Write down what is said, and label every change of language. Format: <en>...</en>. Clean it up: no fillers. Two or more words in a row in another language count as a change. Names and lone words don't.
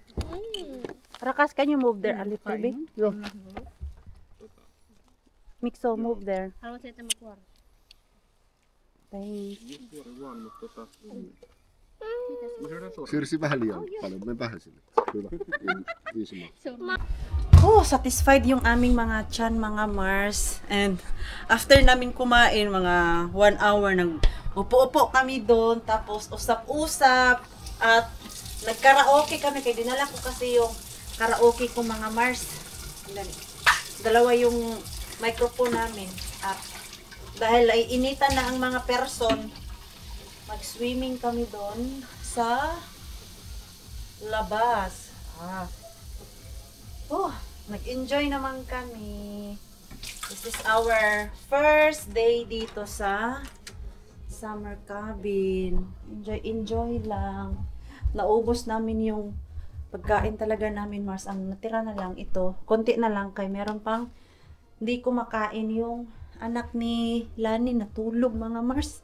<fi>Rakas,</fi> <en>can you move there a little bit? Go. Mikso, move there.</en> <tl>Haluan sa ito makuha.</tl> <en>Thanks.</en> <fi>Siirsi vähän liian paljon, me vähän sinne. Kyllä, 5 maa.</fi> <tl>Oh, satisfied yung aming mga tiyan, mga Mars.</tl> <en>And after</en> <tl>namin kumain, mga 1 hour, nag-upo-upo kami doon. Tapos usap-usap. At nag-karaoke kami. Kaya dinala ko kasi yung karaoke ko, mga Mars. Dalawa yung microphone namin. At dahil ay initan na ang mga person, mag-swimming kami doon sa labas. Oh, nag-enjoy naman kami.</tl> <en>This is our first day</en> <tl>dito sa summer cabin. Enjoy lang. Naubos namin yung pagkain talaga namin, Mars. Ang natira na lang ito. Konti na lang kay meron pang hindi kumakain yung anak ni Lani, natulog, mga Mars.</tl>